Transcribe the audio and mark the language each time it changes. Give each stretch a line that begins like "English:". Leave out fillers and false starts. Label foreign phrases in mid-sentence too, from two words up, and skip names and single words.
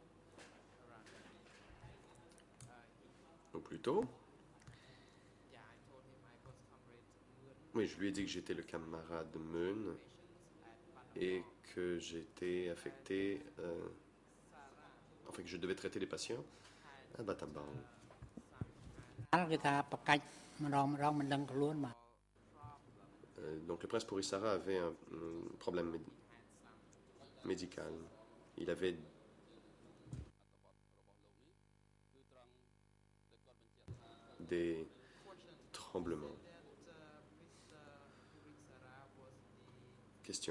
French: Ou plutôt, oui, je lui ai dit que j'étais le camarade Meun et que j'étais affecté, enfin que je devais traiter les patients à Battambang.
Khmer: គេថាប្រកាច់ម្ដងមិនដឹងខ្លួនបាទ
French: Donc le prince Pourissara avait un problème médical. Il avait des tremblements. Question.